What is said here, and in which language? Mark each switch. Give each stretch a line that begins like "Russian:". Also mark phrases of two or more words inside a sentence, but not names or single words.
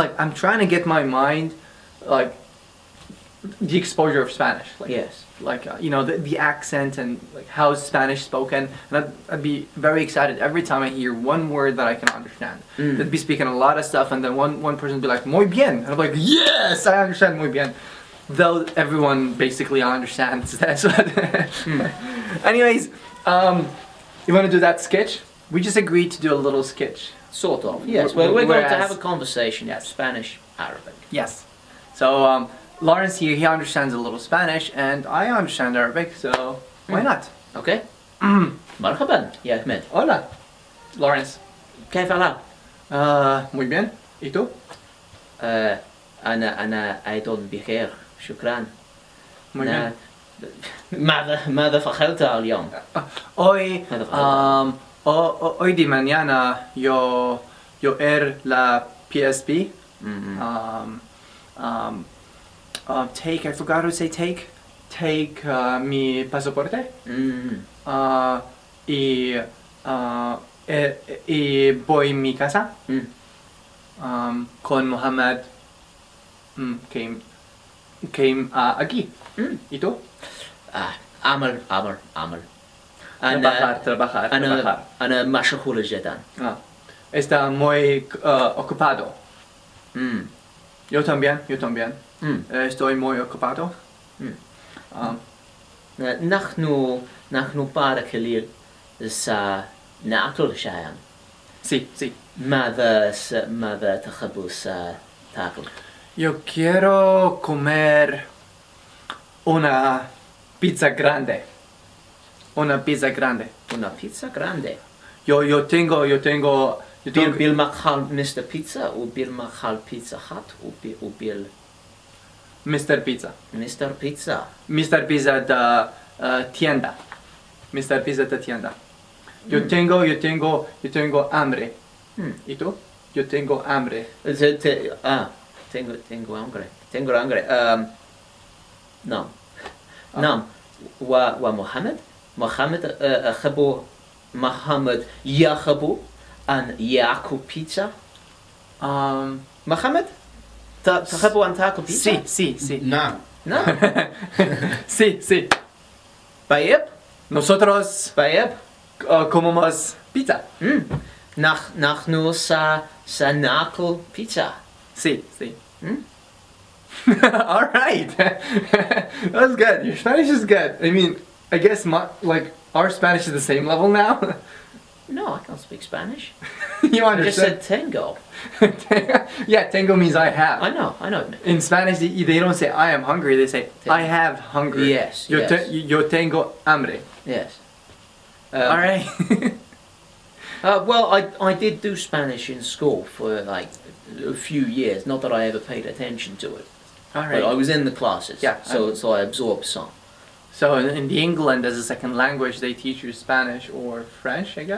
English: like, I'm trying to get my mind like the exposure of Spanish. Like, Yes. like the accent and like how is Spanish spoken, and I'd be very excited every time I hear one word that I can understand. They'd be speaking a lot of stuff, and then one person would be like
Spanish: muy bien,
English: and I'm like, yes, I understand
Spanish: muy bien,
English: though everyone basically understands that. Anyways, you want to do that sketch? We just agreed to do a little sketch. Sort of. Yes. Well, we're going to Whereas- have a conversation. Yes. Spanish, Arabic. Yes. So Lawrence here, he understands a little Spanish, and I understand Arabic, so why not?
Arabic: Okay. مرحبا يا أحمد.
Spanish: Hola, Lawrence.
Arabic: كيف الحال؟
Spanish: Muy bien. ¿Y tú?
Arabic: أنا أيضا بخير. شكرا.
Spanish: Muy bien.
Arabic: ماذا فعلت اليوم؟
Spanish: Hoy,
Arabic: هذا فعلت.
Spanish: hoy de mañana yo la PSP.
English: Take, I forgot how to say take.
Spanish: Take mi pasaporte. Y voy mi casa con Mohammed. Came aquí. ¿Y tú?
Arabic: عمل.
Spanish: Trabajar.
Arabic: أنا مشغول جدا.
Spanish: Está muy ocupado. Yo también. Estoy muy ocupado.
Arabic: نحن بعد قليل سنأكل شيئا.
Spanish: Sí.
Arabic: ماذا تحب تأكل؟
Spanish: Yo quiero comer una pizza grande. Una pizza grande. Yo tengo
Arabic: بالمقهى Mr. Pizza أو بالمقهى Pizza Hut أو
Spanish: Mr. Pizza. Mr. Pizza. Mr. Pizza da tienda. Mr. Pizza da tienda. Yo tengo hambre. ¿Y tú? Yo tengo hambre. tengo hambre.
Arabic: نعم. ومحمد محمد يحب أن يأكل بيتزا. محمد تحب أن تأكل بيتزا؟
Spanish: Sí.
Arabic: نعم.
Spanish: Sí.
Arabic: طيب.
Spanish: Nosotros comemos pizza.
Arabic: نحن سنأكل بيتزا.
Spanish: Sí.
English: All right. That's good. Your Spanish is good. I mean, I guess our Spanish is the same level now. No, I can't speak Spanish. You I just understand? said tango. Yeah, tango means I have. I know. In Spanish, they don't say I am hungry. They say I have hunger. Yes,
Spanish: Yo tengo hambre.
English: Yes. All right. Well, I did do Spanish in school for like a few years. Not that I ever paid attention to it, All but I right. was in the classes. Yeah, So I absorbed some. So in the England as a second language, they teach you Spanish or French, I guess.